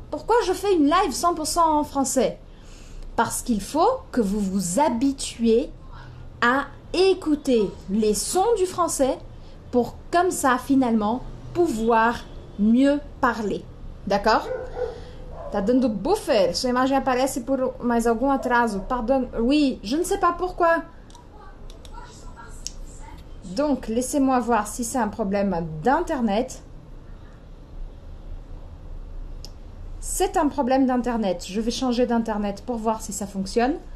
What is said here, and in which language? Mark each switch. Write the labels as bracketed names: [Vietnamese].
[French] Pourquoi je fais une live 100% en français? Parce qu'il faut que vous vous habituiez à écouter les sons du français pour comme ça, finalement, pouvoir mieux parler. D'accord? [Portuguese] Tá dando buffer. Sua imagem aparece por mais algum atraso. [French] Pardon. Oui, je ne sais pas pourquoi. Donc, laissez-moi voir si c'est un problème d'internet. C'est un problème d'internet. Je vais changer d'internet pour voir si ça fonctionne.